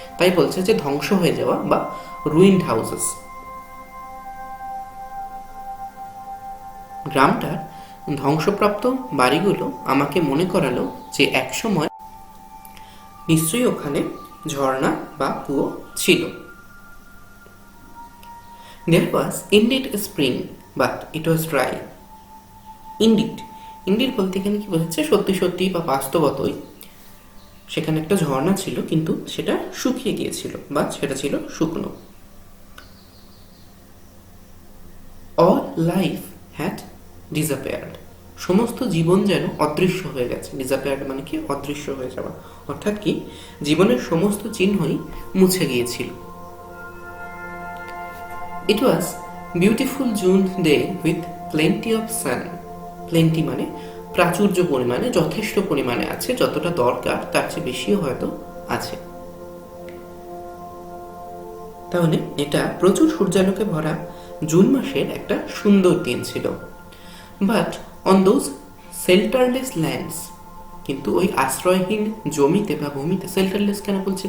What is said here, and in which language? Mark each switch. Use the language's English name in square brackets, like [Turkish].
[Bangla] তাই বলছে যে ধ্বংস হয়ে যাওয়া বা রুইন্ড হাউসেস। গ্রামটার ধ্বংসপ্রাপ্ত বাড়িগুলো আমাকে মনে করালো যে একসময় নিশ্চয়ই ওখানে ঝর্ণা বা কুয়ো ছিল। [English] There was indeed a spring, but it was dry. [Bangla] Indeed বলতে এখানে কি বোঝাচ্ছে? সত্যি সত্যি বা বাস্তবতই সেখানে একটা ঝর্ণা ছিল, কিন্তু সেটা শুকিয়ে গিয়েছিল বা সেটা ছিল শুকনো। [English] All life had disappeared. [Bangla] সমস্ত জীবন যেন অদৃশ্য হয়ে গেছে। ডিসঅ্যাপিয়ার্ড মানে কি? অদৃশ্য হয়ে যাওয়া। অর্থাৎ কি? জীবনের সমস্ত চিহ্নই মুছে গিয়েছিল। [English] It was beautiful June day with plenty of sun. [Bangla] Plenty মানে প্রাচুর্য পরিমাণে, যথেষ্ট পরিমাণে আছে, যতটা দরকার তার চেয়ে বেশিও হয়তো আছে। তাহলে এটা প্রচুর সূর্যালোকে ভরা জুন মাসের একটা সুন্দর দিন ছিল। [English] but on those shelterless lands, [Bangla] কিন্তু ওই আশ্রয়হীন জমিতে বা ভূমিতে, শেল্টারলেস কেন বলছি?